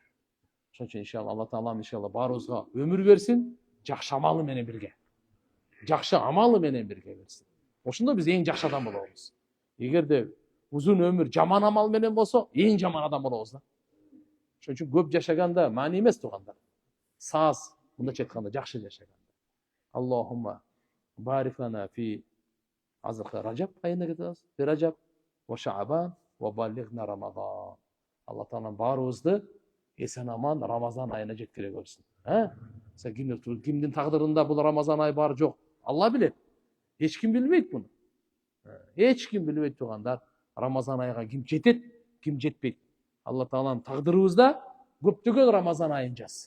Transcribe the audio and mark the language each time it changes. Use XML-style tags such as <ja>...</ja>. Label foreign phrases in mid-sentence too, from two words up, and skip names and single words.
<ky>Ошон үчүн иншалла Алла таала иншалла баарыбызга өмүр берсин, жакшы амалы менен бирге. Жакшы амалы менен бирге берсин. Ошондо биз эң жакшы адам болобуз. Эгерде узун өмүр жаман амал менен болсо, эң жаман адам болобуз да. Ошон үчүн көп жашаганда маани эмес туугандар. Саз, мындайча айтканда жакшы жашаганда.</ky> <ar>اللهم بارك لنا في</ar> <ky>азыркы Ражаб айына кетебиз.</ky> <ar>رجب وشعبان وبلغنا رمضان.</ar> <ky>Алла таалам баарыбызды эсен аман Рамазан айына жеткире көрсүн. Кимдин тагдырында бул Рамазан айы бар жок, Алла билет. Эч ким билбейт муну. Эч ким билбейт туугандар. Рамазан айга ким жетет, ким жетпейт. Алла таалам тагдырыбызда көптөгөн Рамазан айын жазсын.</ky>